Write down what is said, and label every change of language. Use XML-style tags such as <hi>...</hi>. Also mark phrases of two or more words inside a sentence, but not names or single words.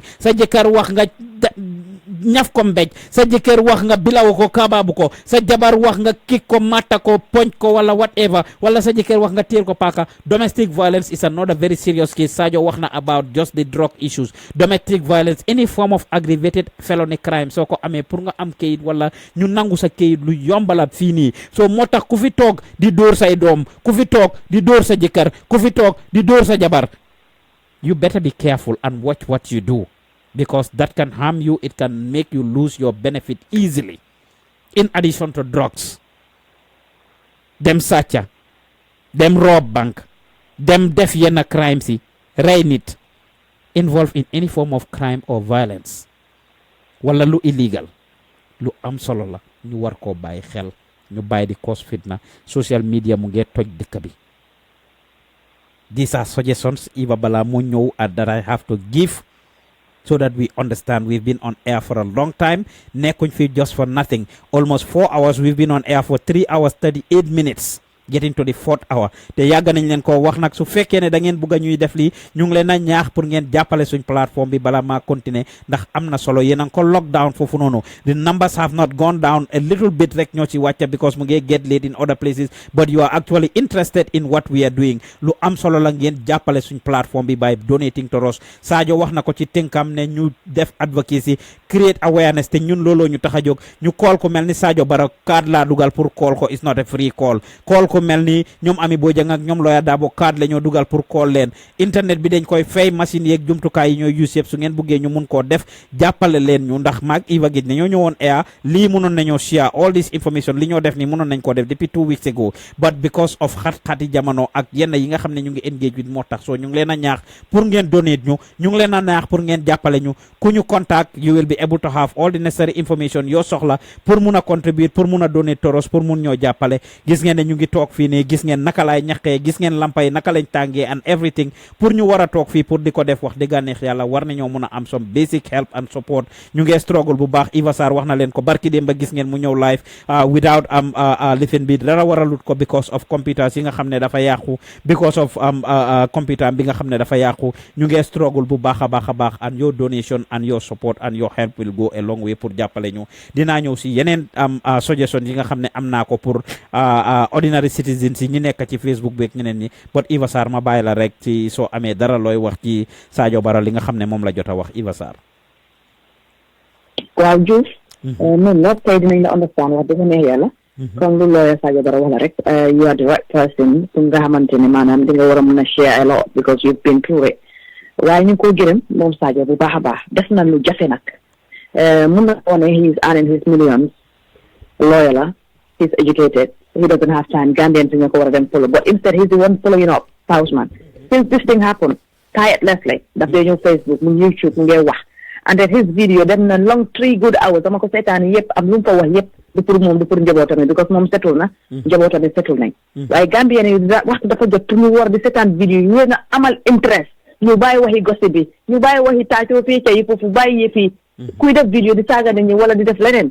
<wo>sa jëkkër wax nga ñaf ko mbéj sa jëkkër wax nga bilaw ko kabaabu ko sa jabar wax nga kik ko matta ko poñ ko wala whatever wala sa jëkkër wax nga téel ko paaka</wo> <en>domestic violence is another very serious case</en> <wo>Sadio wax na</wo> <en>about just the drug issues domestic violence any form of aggravated felony crime</en> <wo>soo ko amee pour nga am kayit wala ñu nangu sa kayit lu yombala fii nii soo moo tax ku fi toog di dóor say doom ku fi toog di dóor sa jëkkër ku fi toog di dóor sa jabar</wo> <en>you better be careful and watch what you do because that can harm you, it can make you lose your benefit easily. In addition to drugs, them sàcca, them rob bank, them</en> <wo>def yenn</wo> <en>crime</en> <wo>si, rey nit,</wo> <en>involved in any form of crime or violence,</en> <wo>wala lu illegal, lu am solo la, ñu war koo bàyyi xel, ñu bàyyi di cause fitna,</wo> <en>social media</en> <wo>mu ngi toj dëkk bi.</wo> <en>These are suggestions, Iba Bala</en> <wo>mu ñëw</wo> <en>that I have to give so that we understand. We've been on air for a long time.</en> <wo>Nekkuñ fi</wo> <en>just for nothing. Almost 4 hours. We've been on air for 3 hours 38 minutes. Getting to the 4th hour.</en> <wo>Te yàgg nañ leen ko wax nag su fekkee ne da ngeen bugg a ñuy def lii ñu ngi leen a ñaax pour ngeen jàppale suñ plateforme bi bala maa continuer ndax am na solo yéen a ngi ko lockdown foofu noonu.</wo> <en>The numbers have not gone down a little bit</en> <wo>rek ñoo ci wàcca</wo> <en>because</en> <wo>mu ngi</wo> <en>get late in other places but you are actually interested in what we are doing.</en> <wo>Lu am solo la ngeen jàppale suñ plateforme bi</wo> <en>by donating to us.</en> <wo>Sadio wax na ko ci tënkam ne ñu def</wo> <en>advocacy create awareness</en> <wo>te ñun looloo ñu tax a jóg ñu call ko mel ni Sadio Barrow card laa dugal pour call ko</wo> <en>is not a free call.</en> <wo>Call ko ko melni ñom Ami Bojang ak ñom Lawyer Dabo card lañu dugal pour call leen internet bi dañ koy fay machine yeeg jumtukaay yi ñoy use yëpp su ngeen bëggee ñu mun koo def jàppale leen ñu ndax maag Eva Gij ne ñoo ñëwoon air lii mënoon nañoo</wo> <en>share all this information</en> <wo>li ñoo def ni mënoon nañ koo def depuis</wo> <en>2 weeks ago but because of</en> <wo>xat-xati jamono ak yenn yi nga xam ne ñu ngi</wo> <en>engage with</en> <wo>moo tax so ñu ngi leen a ñaax pour ngeen donate ñu ngi leen a ñaax pour ngeen jàppale ñu ku ñu contact</wo> <en>you will be able to have all the necessary information</en> <wo>yoo soxla pour mun a contribute pour mun a donate toros pour mun ñoo jàppale gis ngeen ne ñu ngi toog fii nii gis ngeen naka laay ñaqee gis ngeen lampay naka lañ tàngee</wo> <en>and everything</en> <wo>pour ñu war a toog fii pour di ko def wax dëgg neex yàlla war nañoo mun a am</wo> <en>some basic help and support</en> <wo>ñu ngi struggle bu baax Eva Sarr wax na leen ko barki dem ba gis ngeen mu ñëw</wo> <en>live without</en> <wo>lifin bi dara waralut ko</wo> <en>because of computers</en> <wo>yi nga xam ne dafa yàqu</wo> <en>because of computer</en> <wo>bi nga xam ne dafa yàqu ñu ngi struggle bu baax a baax</wo> <en>and your donation and your support and your help will go a long way</en> <wo>pour jàppale ñu dinaa ñëw si yeneen suggestion yi nga xam ne am naa ko pour</wo> <en>ordinary citizens</en> <wo>yi ñi nekk ci Facebook beeg ñeneen ñi but Eva Sarr ma bàyyi la rek ci soo amee dara looy wax ci Sadio Barrow li nga xam ne moom la jot a wax Eva Sarr. waaw Diouf noonu la tey dinañ la understand wax dëgg neex yàlla comme lu lawyer Sadio Barrow wax la rek</wo> <en>you are the right person</en> <wo>pour nga xamante ne maanaam di nga war a mën a</wo> <en>share a lot because you've been through it</en> <wo>waaye ñu ngi ko gërëm moom Sadio bu baax a baax def na lu jafe nag mun na ko ne</wo> <en>he is earning his millions</en> <wo>lawyer la</wo> <en>he's educated he doesn't have time</en> <wo>Gambian si nga ko war a dem</wo> <en>follow but instead he's the one following up Pa Ousman since this thing happened tirelessly</en> <wo>daf dee ñëw Facebook mu YouTube mu ngi wax</wo> <en>and then his video</en> <wo>dem na</wo> <en>long 3 good hours</en> <wo>dama ko seetaani yëpp am lu mu fa wax yëpp du pour moom du pour njabootam because moom setul na njabootam setul nañ waaye Gambien yi waxtu dafa jot pour ñu war di seetaan vidéo yi na amal interest ñu bàyyi waxi gossip bi ñu bàyyi waxi taacoo fii ca yi foofu bàyyi yëf yi kuy def vidéo di saaga nit ñi wala di def leneen</wo>